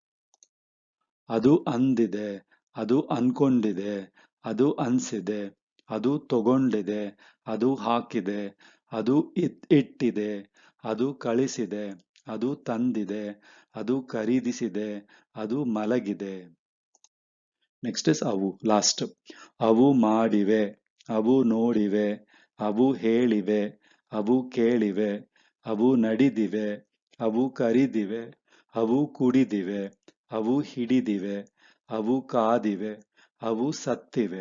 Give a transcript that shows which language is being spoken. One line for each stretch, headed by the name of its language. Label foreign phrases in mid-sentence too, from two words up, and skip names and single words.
Kannada: ಅದು ಅಂದಿದೆ, ಅದು ಅನ್ಕೊಂಡಿದೆ, ಅದು ಅನ್ಸಿದೆ, ಅದು ತಗೊಂಡಿದೆ, ಅದು ಹಾಕಿದೆ, ಅದು ಇಟ್ಟಿದೆ, ಅದು ಕಳಿಸಿದೆ, ಅದು ತಂದಿದೆ, ಅದು ಖರೀದಿಸಿದೆ, ಅದು ಮಲಗಿದೆ.
English: next is
Kannada: ಅವು, ಲಾಸ್ಟ್. ಅವು ಮಾಡಿವೆ, ಅವು ನೋಡಿವೆ, ಅವು ಹೇಳಿವೆ, ಅವು ಕೇಳಿವೆ, ಅವು ನಡಿದಿವೆ, ಅವು ಕರಿದಿವೆ, ಅವು ಕುಡಿದಿವೆ, ಅವು ಹಿಡಿದಿವೆ, ಅವು ಕಾದಿವೆ, ಅವು ಸತ್ತಿವೆ.